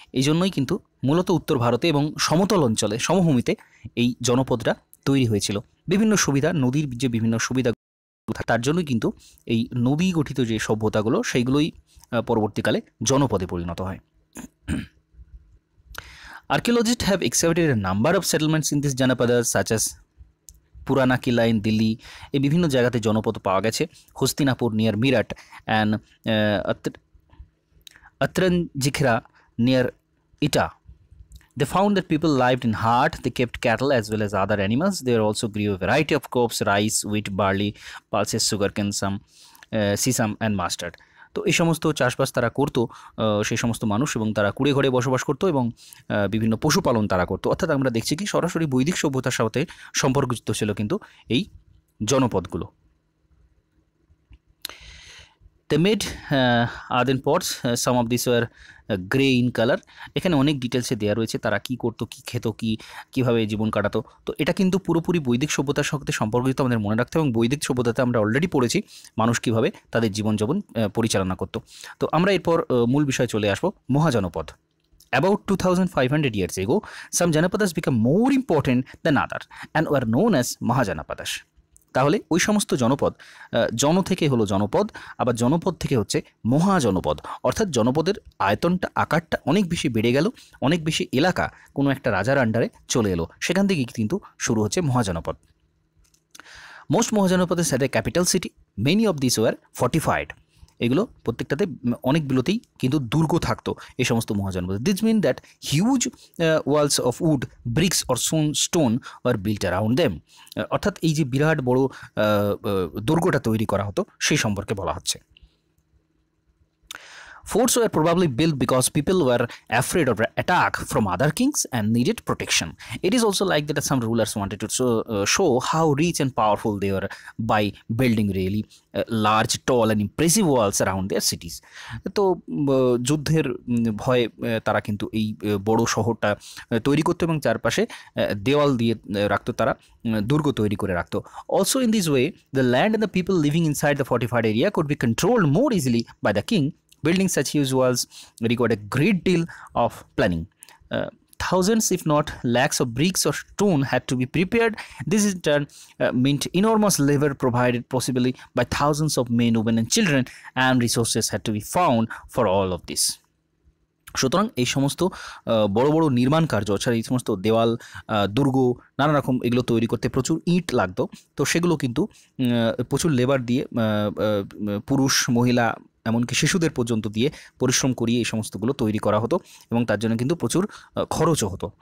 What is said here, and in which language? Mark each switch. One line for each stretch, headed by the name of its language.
Bangla: এই জন্যই কিন্তু মূলত উত্তর ভারতে এবং সমতল অঞ্চলে সমভূমিতে এই জনপদটা তৈরি হয়েছিল। বিভিন্ন সুবিধা, নদীর যে বিভিন্ন সুবিধা, তার জন্যই কিন্তু এই নদী গঠিত যে সভ্যতাগুলো সেইগুলোই পরবর্তীকালে জনপদে পরিণত হয়।
English: Archaeologists have excavated a number of settlements in these janapadas such as Purana Qila in Delhi.
Bangla: এই বিভিন্ন জায়গাতে জনপদ পাওয়া গেছে।
English: Hastinapur near Meerut and Atranjikhera near Etah. They found that people lived in hut, they kept cattle as well as other animals. They also grew a variety of crops, rice, wheat, barley, pulses, sugarcane, sesame and mustard.
Bangla: তো এই সমস্ত চাষবাস তারা করতো সেই সমস্ত মানুষ, এবং তারা কুড়ে ঘরে বসবাস করতো এবং বিভিন্ন পশুপালন তারা করতো। অর্থাৎ আমরা দেখছি কি সরাসরি বৈদিক সভ্যতার সাথে সম্পর্কযুক্ত ছিল কিন্তু এই জনপদগুলো।
English: They made earthen pots. Some of these were grey in colour.
Bangla: এখানে অনেক ডিটেলসে দেওয়া রয়েছে তারা কী করতো, কী খেত, কীভাবে জীবন কাটাতো। তো এটা কিন্তু পুরোপুরি বৈদিক সভ্যতার সাথে সম্পর্কিত, আমাদের মনে রাখতে হবে। এবং বৈদিক সভ্যতাতে আমরা অলরেডি পড়েছি মানুষ কীভাবে তাদের জীবনযাপন পরিচালনা করতো। তো আমরা এরপর মূল বিষয়ে চলে আসবো, মহাজনপদ।
English: About 2500 years ago, some Janapadas became more important than others and were known as Mahajanapadas.
Bangla: তাহলে ওই সমস্ত জনপদ, জন থেকে হলো জনপদ, আবার জনপদ থেকে হচ্ছে মহাজনপদ, অর্থাৎ জনপদের আয়তনটা, আকারটা অনেক বেশি বেড়ে গেল, অনেক বেশি এলাকা কোনো একটা রাজার আন্ডারে চলে এলো, সেখান থেকে কিন্তু শুরু হচ্ছে মহাজনপদ।
English: Most মহাজনপদের সাথে capital city, many of this were fortified.
Bangla: এগুলো প্রত্যেকটাতে অনেকগুলোতেই কিন্তু দুর্গ থাকতো এই সমস্ত মহাজনপদে।
English: This mean that huge walls of wood, bricks or stone are built around them.
Bangla: অর্থাৎ এই যে বিরাট বড় দুর্গটা তৈরি করা হতো সেই সম্পর্কে বলা হচ্ছে।
English: Forts were probably built because people were afraid of attack from other kings and needed protection. It is also like that some rulers wanted to show how rich and powerful they were by building really large, tall and impressive walls around their cities. তো যুদ্ধের ভয়ে তারা কিন্তু এই বড় শহরটা তৈরি করতো এবং চারপাশে দেওয়াল দিয়ে রাখতো, তারা দুর্গ তৈরি করে রাখতো। Also in this way, the land and the people living inside the fortified area could be controlled more easily by the king. Building such huge walls required a great deal of planning. Thousands, if not lakhs, of bricks or stone had to be prepared. This in turn meant enormous labor provided possibly by thousands of men, women and children, and resources had to be found for all of this.
Bangla: সুতরাং এই সমস্ত বড় বড় নির্মাণ কার্য, অর্থাৎ এই সমস্ত দেওয়াল, দুর্গ, নানা রকম এগুলো তৈরি করতে প্রচুর ইট লাগতো। তো সেগুলো কিন্তু প্রচুর লেবার দিয়ে, পুরুষ, মহিলা, এমনকি শিশুদের পর্যন্ত দিয়ে পরিশ্রম করিয়ে এই সমস্তগুলো তৈরি করা হতো এবং তার জন্য কিন্তু প্রচুর খরচও হতো।